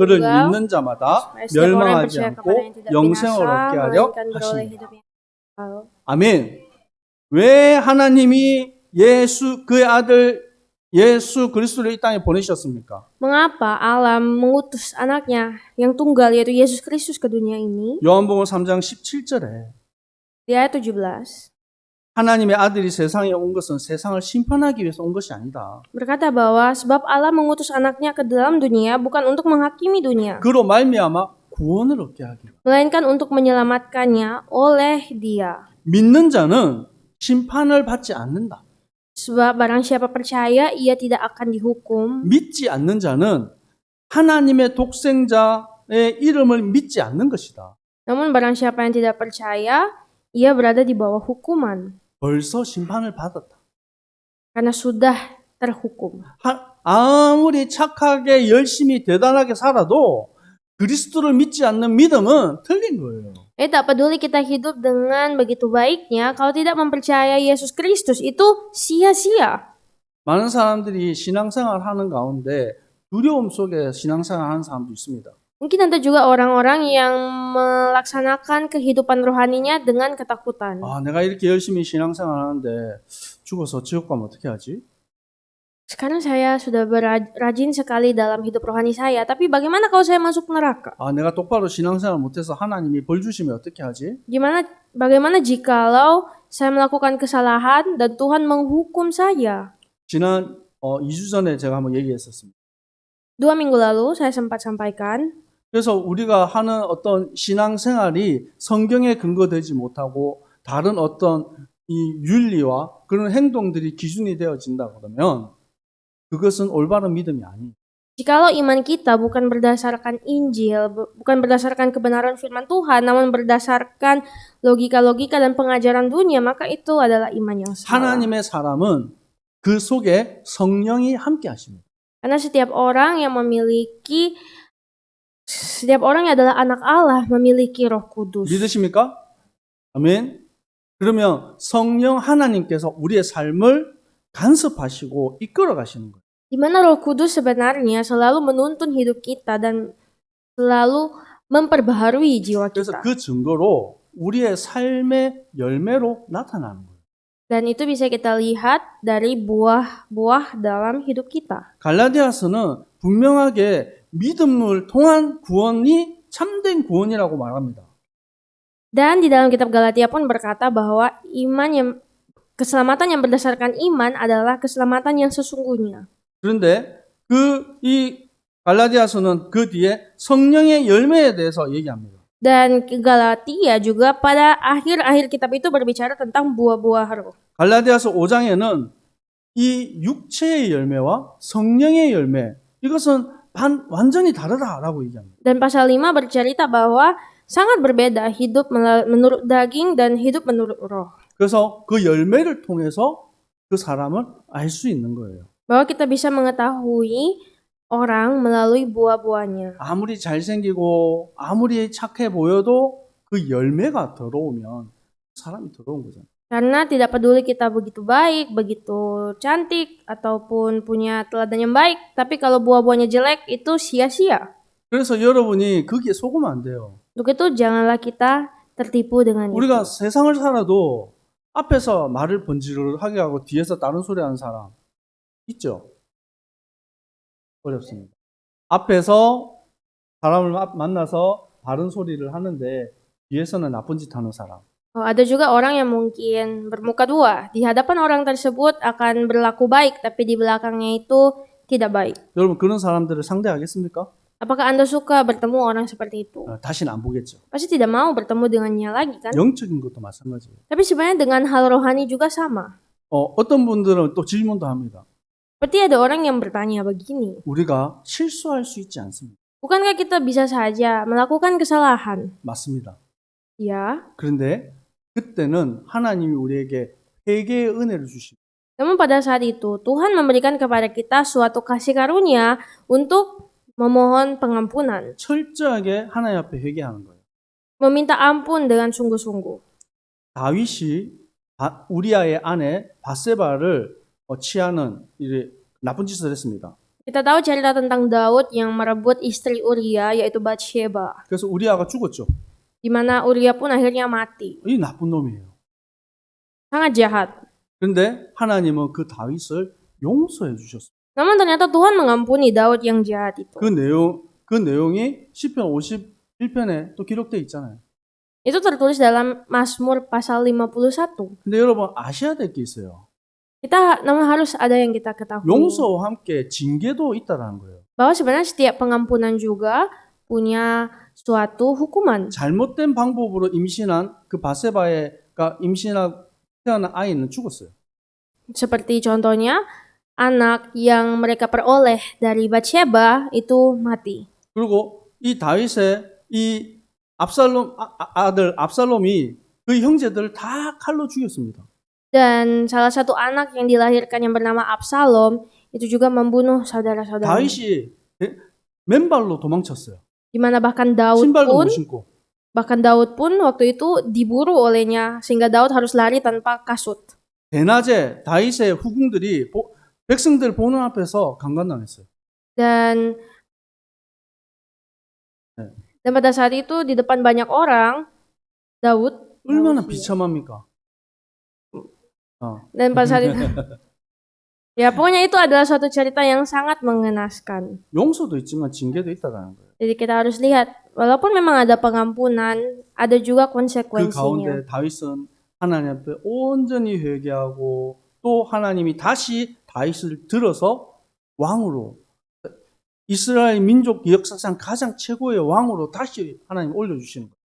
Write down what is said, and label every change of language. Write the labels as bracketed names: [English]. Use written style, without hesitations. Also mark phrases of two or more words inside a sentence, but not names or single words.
[Korean] 그를 [Indonesian] tunggal [Korean] 믿는 자마다 [Indonesian] supaya setiap orang yang [Korean] 멸망하지 [Indonesian] percaya [Korean] 않고 [Indonesian] kepada yang tidak [Korean] 영생을 [Indonesian] binasa [Korean] 얻게 하려 [Indonesian] melainkan beroleh [Korean] 하십니다. [Indonesian] hidup yang kekal. [Korean] 아멘. 왜 하나님이 예수 그의 아들 예수 그리스도를 이 땅에 보내셨습니까? [Indonesian] Mengapa Allah mengutus anaknya yang tunggal yaitu Yesus Kristus ke dunia ini? [Korean] 요한복음 3장 17절에 [Indonesian] Di ayat 17 [Korean] 하나님의 아들이 세상에 온 것은 세상을 심판하기 위해서 온 것이 아니다. [Indonesian] berkata bahwa sebab Allah mengutus anaknya ke dalam dunia bukan untuk menghakimi dunia, [Korean] 그로 말미암아 구원을 얻게 하기로. [Indonesian] melainkan untuk menyelamatkannya oleh Dia. [Korean] 믿는 자는 심판을 받지 않는다. [Indonesian] Sebab barang siapa percaya ia tidak akan dihukum, [Korean] 믿지 않는 자는 하나님의 독생자의 이름을 믿지 않는 것이다. [Indonesian] namun barang siapa yang tidak percaya ia berada di bawah hukuman [Korean] 벌써 심판을 받았다. [Indonesian] karena sudah terhukum. [Korean] 아무리 착하게 열심히 대단하게 살아도 그리스도를 믿지 않는 믿음은 틀린 거예요. [Indonesian] Tak peduli kita hidup dengan begitu baiknya, kalau tidak mempercayai Yesus Kristus itu sia-sia. [Korean] 많은 사람들이 신앙생활 하는 가운데 두려움 속에 신앙생활 하는 사람도 있습니다. [Indonesian] Mungkin ada juga orang-orang yang melaksanakan kehidupan rohaninya dengan ketakutan. [Korean] 아, 내가 이렇게 열심히 신앙생활 하는데 죽어서 지옥 가면 어떻게 하지? [Indonesian] Sekarang saya sudah rajin sekali dalam hidup rohani saya, tapi bagaimana kalau saya masuk neraka? [Korean] 아, 내가 똑바로 신앙생활 못해서 하나님이 벌 주시면 어떻게 하지? [Indonesian] Bagaimana jikalau saya melakukan kesalahan dan Tuhan menghukum saya? [Korean] 지난 2주 전에 제가 한번 얘기했었습니다. [Indonesian] 2 minggu lalu saya sempat sampaikan, [Korean] 그래서 우리가 하는 어떤 신앙생활이 성경에 근거되지 못하고 다른 어떤 이 윤리와 그런 행동들이 기준이 되어진다 그러면 그것은 올바른 믿음이 아니에요. [Indonesian] Jikalau iman kita bukan berdasarkan Injil, bukan berdasarkan kebenaran firman Tuhan, namun berdasarkan logika-logika dan pengajaran dunia, maka itu adalah iman yang salah. [Korean] 하나님의 사람은 그 속에 성령이 함께 하십니다. Karena setiap orang yang adalah anak Allah memiliki Roh Kudus. 믿으십니까? 아멘. 그러면 성령 하나님께서 우리의 삶을 간섭하시고 이끌어 가시는 거예요. [Indonesian] Di mana Roh Kudus sebenarnya selalu menuntun hidup kita dan selalu memperbaharui jiwa [Korean] 그래서 [Indonesian] kita. [Korean] 그 증거로 우리의 삶의 열매로 나타나는 거예요. [Indonesian] Dan itu bisa kita lihat dari buah-buah dalam hidup kita. [Korean] 갈라디아서는 분명하게 믿음을 통한 구원이 참된 구원이라고 말합니다. [Indonesian] Dan di dalam kitab Galatia pun berkata bahwa keselamatan yang berdasarkan iman adalah keselamatan yang sesungguhnya. [Korean] 그런데 이 갈라디아서는 그 뒤에 성령의 열매에 대해서 얘기합니다. [Indonesian] Dan Galatia juga pada akhir-akhir kitab itu berbicara tentang buah-buah roh. [Korean] 갈라디아서 5장에는 이 육체의 열매와 성령의 열매, 이것은 완전히 다르다라고 얘기합니다. [Indonesian] Dan pasal 5 bercerita bahwa sangat berbeda hidup menurut daging dan hidup menurut roh. [Korean] 그래서 그 열매를 통해서 그 사람을 알 수 있는 거예요. [Indonesian] Bahwa kita bisa mengetahui orang melalui buah-buahnya. [Korean] 아무리 잘생기고 아무리 착해 보여도 그 열매가 들어오면 사람이 들어온 거잖아요. [Indonesian] Karena tidak peduli kita begitu baik, begitu cantik, ataupun punya teladan yang baik, tapi kalau buah-buahnya jelek itu sia-sia. [Korean] 그래서 여러분이 거기에 속으면 안 돼요. [Indonesian] Untuk itu janganlah kita tertipu dengan itu. [Korean] 우리가 세상을 살아도 앞에서 말을 번지르르하게 하고 뒤에서 다른 소리 하는 사람 있죠? 어렵습니다. 앞에서 사람을 만나서 바른 소리를 하는데 뒤에서는 나쁜 짓 하는 사람. [Indonesian] Ada juga orang yang mungkin bermuka dua. Di hadapan orang tersebut akan berlaku baik, tapi di belakangnya itu tidak baik. [Korean] 여러분 그런 사람들을 상대하겠습니까? [Indonesian] Apakah Anda suka bertemu orang seperti itu? [Korean] 다시는 안 보겠죠. [Indonesian] Pasti tidak mau bertemu dengannya lagi kan? [Korean] 영적인 것도 마찬가지예요. [Indonesian] Tapi sebenarnya dengan hal rohani juga sama. [Korean] 어떤 분들은 또 질문도 합니다. [Indonesian] Seperti ada orang yang bertanya begini. [Korean] 우리가 실수할 수 있지 않습니까? [Indonesian] Bukankah kita bisa saja melakukan kesalahan? [Korean] 맞습니다. [Indonesian] Ya. [Korean] 그런데 그때는 하나님이 우리에게 회개의 은혜를 주십니다. [Indonesian] Namun pada saat itu Tuhan memberikan kepada kita suatu kasih karunia untuk memohon pengampunan. [Korean] 철저하게 하나님 앞에 회개하는 거예요. [Indonesian] Meminta ampun dengan sungguh-sungguh. [Korean] 다윗이 우리아의 아내 바세바를 취하는 나쁜 짓을 했습니다. [Indonesian] Kita tahu cerita tentang Daud yang merebut istri Uria yaitu Batsheba. [Korean] 그래서 우리아가 죽었죠. [Indonesian] Di mana Uria pun akhirnya mati. [Korean] 이 나쁜 놈이에요. [Indonesian] Sangat jahat. [Korean] 그런데 하나님은 그 다윗을 용서해 주셨어요. [Indonesian] Namun ternyata Tuhan mengampuni Daud yang jahat itu. [Korean] 그 내용이 시편 51편에 또 기록되어 있잖아요. [Indonesian] Itu tertulis dalam Mazmur pasal 51. [Korean] 근데 여러분 아셔야 될 게 있어요. [Indonesian] Namun harus ada yang kita ketahui. [Korean] 용서와 함께 징계도 있다라는 거예요. [Indonesian] Bahwa sebenarnya setiap pengampunan juga punya suatu hukuman. [Korean] 잘못된 방법으로 임신한 그 바세바가 임신하고 태어난 아이는 죽었어요. [Indonesian] Seperti contohnya anak yang mereka peroleh dari Batsheba itu mati. [Korean] 그리고 이 다윗의 이 아들 압살롬이 그 형제들을 다 칼로 죽였습니다. [Indonesian] Dan salah satu anak yang dilahirkan yang bernama Absalom itu juga membunuh saudara-saudara. [Korean] 다윗이 맨발로 도망쳤어요. [Indonesian] Di mana bahkan Daud [Korean] 신발도 못 [Indonesian] pun [Korean] 신고. [Indonesian] waktu itu diburu olehnya sehingga Daud harus lari tanpa kasut. [Korean] 대낮에 다윗의 후궁들이 백성들 보는 앞에서 강간당했어요. [Indonesian] Dan pada saat itu di depan banyak orang Daud [Korean] 얼마나 비참합니까? [Indonesian] dan pada saat itu ya pokoknya itu adalah suatu cerita yang sangat mengenaskan. [Korean] 용서도 있지만 징계도 있다라는 거예요. [Indonesian] Jadi kita harus lihat walaupun memang ada pengampunan ada juga [Korean] 그 [Indonesian] konsekuensinya. [Korean] 가운데 다윗은 하나님 앞에 온전히 회개하고 또 하나님이 다시 다윗을 들어서 왕으로 이스라엘 민족 역사상 가장 최고의 왕으로 다시 하나님 올려주시는 거예요.